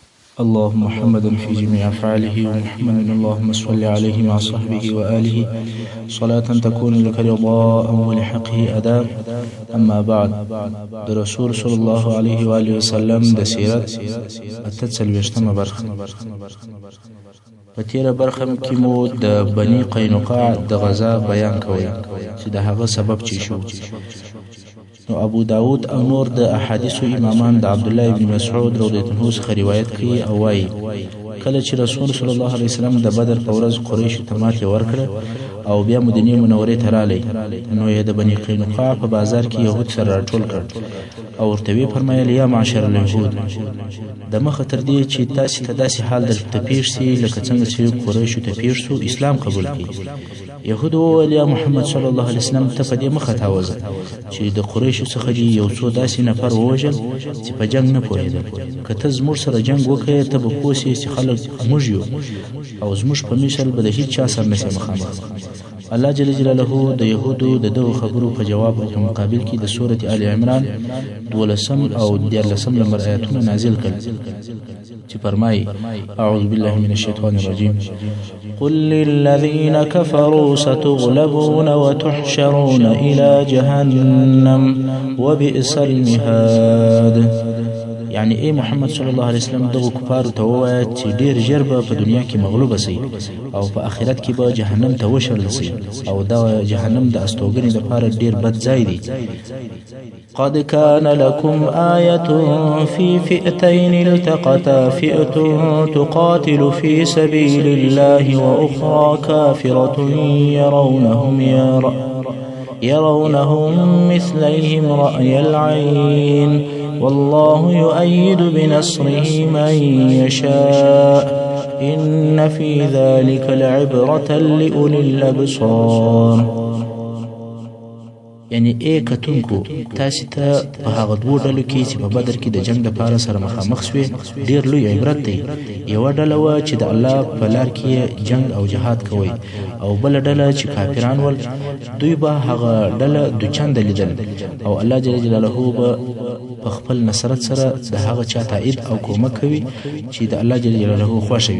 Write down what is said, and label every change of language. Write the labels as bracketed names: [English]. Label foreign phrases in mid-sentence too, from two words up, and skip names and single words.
[Arabic] اللهم محمدا في جميع أفعاله ومحمد اللهم صل عليه مع صحبه وآله صلاة تكون لك رضاء ولحقه أداء. أما بعد، [Pashto] رسول [Arabic] صلى الله عليه وآله وسلم [Pashto] د سیرت 48مه برخه. په تیره برخه کې مو د بني قینقاع د غزا بیان کوي چې د هغه سبب چی شو. نو ابو داود او نور د احادیث امامان د عبد الله ابن مسعود [Arabic] رضی الله عنه [Pashto] څخه روایت کوي او وايي کله چې رسول [Arabic] صلی الله علیه وسلم [Pashto] د بدر په ورځ قریش ته ماتې ورکړه او بیا مدینه منورې ته راغلی، نو یې د بني قینقاع په بازار کې یهود سره راټول کړ او ورته ویې فرمایل [Arabic] یا معشر اليهود، [Pashto] د مخه تر دې چې تاسې ته داسې حال درته پېښ سي لکه څنګه چې قریشو ته پېښ سو، اسلام قبول کړئ. یهود وویل یا محمد [Arabic] صلی الله علیه وسلم [Pashto] ته په دې مخه تاوزه چې د قریشو څخه دې یو څو داسې نفر ووژل چې په جنګ نه پوهېدل. که ته زموږ سره جنګ وکړې ته به پوه سې چې خلک موږ یو او زموږ په مثل به د هېڅ چا سره نسې مخامخ. الله [Arabic] جل جلاله [Pashto] د یهودو د دغو خبرو په جواب او په مقابل کې د سورة آل عمران 12 او 14 نمبر آیاتونه نازل کړل چې فرمایي [Arabic] اعوذ بالله من الشیطان الرجیم قل للذین كفروا ستغلبون وتحشرون إلى جهنم وبئس المهاد. [Pashto] یعنی ای محمد [Arabic] صلی الله علیه وسلم [Pashto] دغه کفارو ته ووایه چې ډیر ژر به په دنیا کې مغلوبه سي او په آخرت کې به جهنم ته وشړل سي او دا جهنم د استوګنې لپاره ډیر بد ځای دی. [Arabic] قد كان لكم آية في فئتين التقتا فئة تقاتل في سبيل الله وأخرى كافرة يرونهم مثليهم رأي العين والله يؤيد بنصره من يشاء إن في ذلك لعبرة لأولي الأبصار. [Pashto] یعنی ای کتونکو تاسې ته په هغه دوو ډلو کې چې په بدر کې د جنګ دپاره سره مخامخ سوې ډېر لوی عبرت دی. یوه ډله وه چې د الله په لار کې جنګ او جهاد کوئ او بله ډله چې کافران ول، دوی به هغه ډله دوچنده لیدل او الله [Arabic] جل جلاله [Pashto] به په خپل نصرت سره د هغه چا تایید او کومک کوي چې د الله [Arabic] جل جلاله [Pashto] خوښه وي.